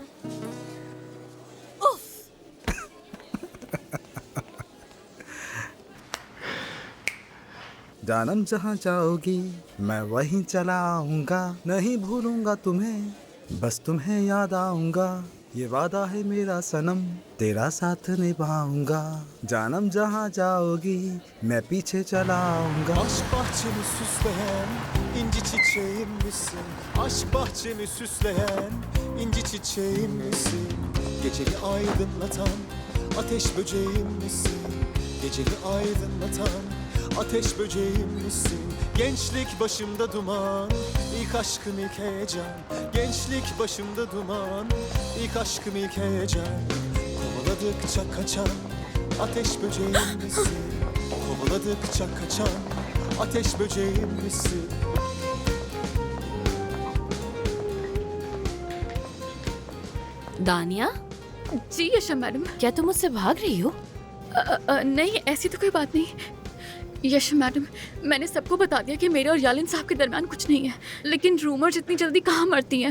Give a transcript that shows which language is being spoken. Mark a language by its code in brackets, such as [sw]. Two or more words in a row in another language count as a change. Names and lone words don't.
[hi] जानम जहाँ जाओगी मैं वहीं चला आऊंगा, नहीं भूलूंगा तुम्हें, बस तुम्हें याद आऊंगा। ये वादा है मेरा सनम, तेरा साथ निभाऊंगा। जानम जहाँ जाओगी मैं पीछे चला आऊंगा। [tr] Aşk bahçemi süsleyen inci çiçeğim misin? Aşk bahçemi süsleyen inci çiçeğim misin? Gecemi aydınlatan ateş böceğim misin? Gecemi aydınlatan ateş böceğim misin? Gençlik başımda duman, ilk aşkım ilk heyecan. Gençlik başımda duman, ilk aşkım ilk heyecan. Kovaladıkça kaçan ateş böceğim misin? Kovaladıkça kaçan ateş böceğim misin? [hi] दानिया? जी यशा मैडम। क्या तुम मुझसे भाग रही हो? नहीं, ऐसी तो कोई बात नहीं। यश मैडम, मैंने सबको बता दिया कि मेरे और यालिन साहब के दरमियान कुछ नहीं है, लेकिन रूमर जितनी जल्दी कहाँ मरती हैं।